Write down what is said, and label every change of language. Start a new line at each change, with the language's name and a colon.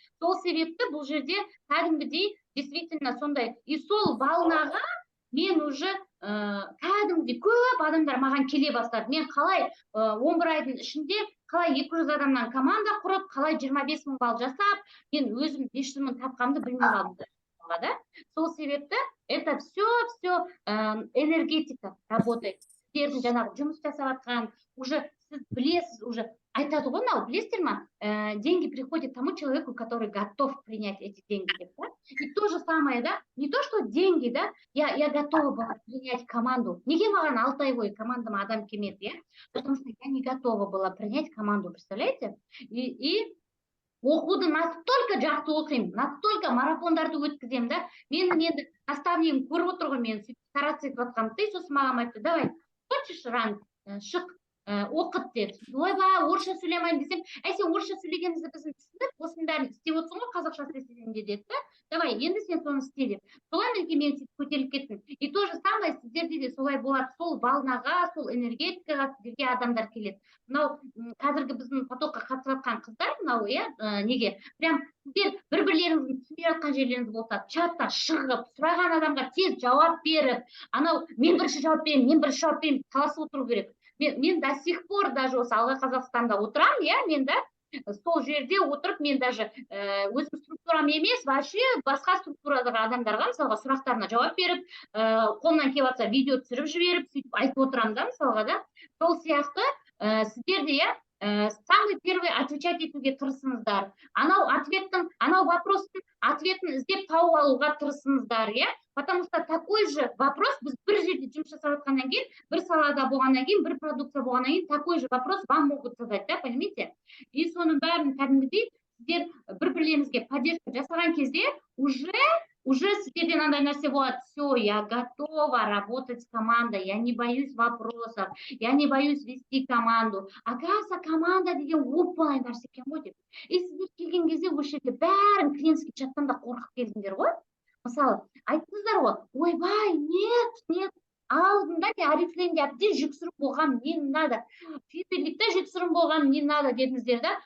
Kazakh: Сол себепті бұл жерде кәдімгідей действительно сондай. И сол волнаға мен уже кәдімгідей көп адамдар маған келе бастады. Мен қалай 11 айдың ішінде қалай 200 адамнан команда құрып, қалай 25 000 балл жасап, мен өзім 500 000 тапқанымды білмей қалдым.
Russian: Да? Сол себепті это все энергетика работает.
Kazakh: Сіздердің жаңағы жұмыс жасап жатқан, уже сіз білесіз, уже айтады ғой, мынау білесіздер ма?
Russian: Деньги приходят тому человеку, который готов принять эти деньги. Да? И то же самое, да? Не то, что деньги, да? Я готова была принять команду.
Kazakh: Неге маған 6 ай бойы командама адам келмеді, я?
Russian: Потому что я не готова была принять команду, представляете?
Kazakh: И оқуды настолько жақсы оқимын, настолько марафондарды өткіземін да. Менің енді наставнигім көріп отыр ғой, мен стараться етіп жатқанымды, и сосын маған айтты, давай, хочешь ран, шық, оқыт деді. Ойбай, орысша сөйлемеймін десем, сен орысша сөйлегенімізді біздің түсініп, осының бәрін істеп отырсың ғой, қазақша істесең де деді да. Давай, енді сен соны істе деп. Солай менің мен көтеріліп кеттім. И то же самое сіздерде де солай болады. Сол волнаға, сол энергетикаға сіздерге адамдар келеді. Мынау қазіргі біздің потокқа қатысып жатқан қыздар, мынау, неге? Прям сіздер бір-бірлеріңіздің түсінбей жатқан жерлеріңіз болса, чатта шығып, сұраған адамға тез жауап беріп, анау мен бірінші жауап берейін, таласып отыру керек. Мен до сих пор даже осы Алға Қазақстанда отырамын, мен да сол жерде отырып, мен даже өзім структурам емес, вообще басқа структурадағы адамдарға мысалға сұрақтарына жауап беріп, қолымнан келіп жатса видео түсіріп жіберіп, сөйтіп айтып отырамын да мысалға да. Сол сияқты сіздер де самый первый отвечать етуге тырысыңыздар. Анау вопростың ответін іздеп тауып алуға тырысыңыздар, Потому что такой же вопрос біз бір жерде жұмыс жасап жатқаннан кейін, бір салада болғаннан кейін, бір продукция болғаннан кейін, такой же вопрос вам могут задать, да, понимаете? И соның бәрін кәдімгідей сіздер бір-бірлеріңізге поддержка жасаған кезде уже сіздерден андай нәрсе болады.
Russian: Все, я готова работать с командой, я не боюсь вопросов, я не боюсь вести команду.
Kazakh: Оказывается, команда деген оп-оңай нәрсе екен ғой деп. И сіздер келген кезде осы жерде бәрін клиентский чаттан да қорқып келдіңдер ғой. Мысалы, айттыңыздар ғой, ойбай, нет, алдында не Арифлейнде әбден жүксіріп болған, не надо, фиберлікте жүксіріп болған, не надо дедіңіздер да.